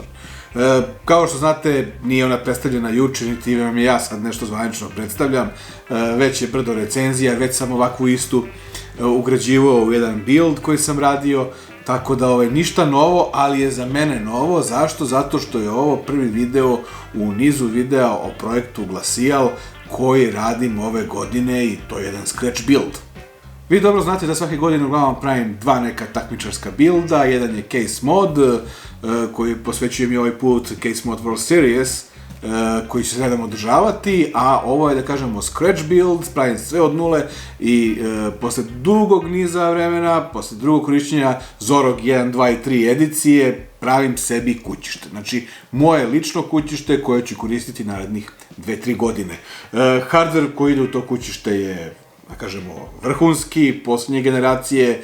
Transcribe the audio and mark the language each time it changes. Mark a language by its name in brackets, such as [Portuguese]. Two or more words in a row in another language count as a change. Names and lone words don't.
[Serbian] Kao što znate, nije ona predstavljena juče, niti vam ja sad nešto zvanično predstavljam, već je brdo recenzija, već sam ovakvu istu ugrađivao u jedan build koji sam radio, tako da ništa novo, ali je za mene novo. Zašto? Zato što je ovo prvi video u nizu videa o projektu Glacial koji radim ove godine i to je jedan [English] scratch build. [Serbian] Vi dobro znate da svake godine uglavnom pravim dva neka takmičarska builda, jedan je Case Mod, koji posvećujem i ovaj put Case Mod World Series, koji će se redom održavati, a ovo je, da kažemo, [English] scratch build, [Serbian] pravim sve od nule i posle dugog niza vremena, posle drugog korišćenja Zorog 1, 2 i 3 edicije, pravim sebi kućište. Znači, moje lično kućište koje ću koristiti narednih 2-3 godine. Hardware koji ide u to kućište je, da kažemo, vrhunski, posljednje generacije.